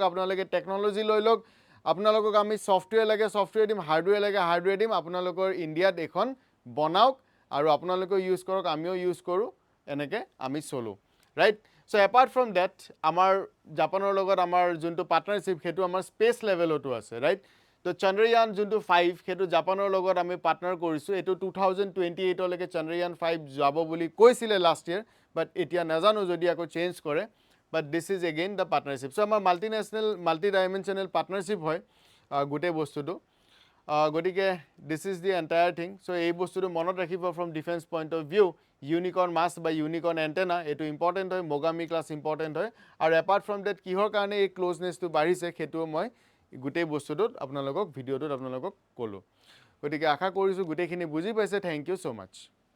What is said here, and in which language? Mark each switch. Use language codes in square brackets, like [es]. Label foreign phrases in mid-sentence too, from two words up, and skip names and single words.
[as] আপোনালোকে টেকনলজি লৈ লওক আপোনালোকক আমি সফটওয়্যাৰ লাগে সফটওয়্যাৰ দিম হাৰ্ডওয়্যাৰ লাগে হাৰ্ডওয়্যাৰ দিম আপোনালোকৰ ইণ্ডিয়াত এখন বনাওক আৰু আপোনালোকে ইউজ কৰক আমিও ইউজ কৰো এনেকে আমি চলো [en] right so apart from that [as] আমাৰ জাপানৰ লগত আমাৰ যোনটো পাৰ্টনাৰশ্বিপ হেতু আমাৰ [en] space levelতো [as] আছে ৰাইট তো চন্দ্ৰয়ান যোনটো 5 হেতু জাপানৰ লগত আমি পাৰ্টনাৰ কৰিছো এটো 2028 লৈকে চন্দ্ৰয়ান 5 যাব বুলি কৈছিলে [en] last year but [as] এতিয়া নাজানো যদি আকৌ চেঞ্জ কৰে [en] but this is again the partnership so [as] আমাৰ [en] multinational multi dimensional partnership [as] হয় গোটে বস্তুটো গটিকে [en] this is the entire thing so [as] এই বস্তুটো মনত ৰাখিব [en] from defense point of view unicorn mast [as] বা [en] unicorn antenna [as] এটো ইম্পৰ্টেন্ট হয় মোগামি ক্লাছ ইম্পৰ্টেন্ট হয় আৰু [en] apart from that [as] কিহৰ কাৰণে এই ক্লোজনেছটো বাঢ়িছে হেতু মই গোটে বস্তুটোত আপোনালোকক ভিডিওটোত আপোনালোকক ক'লো গটিকে আশা কৰিছো গোটেখিনি বুজি পাইছে [en] thank you so much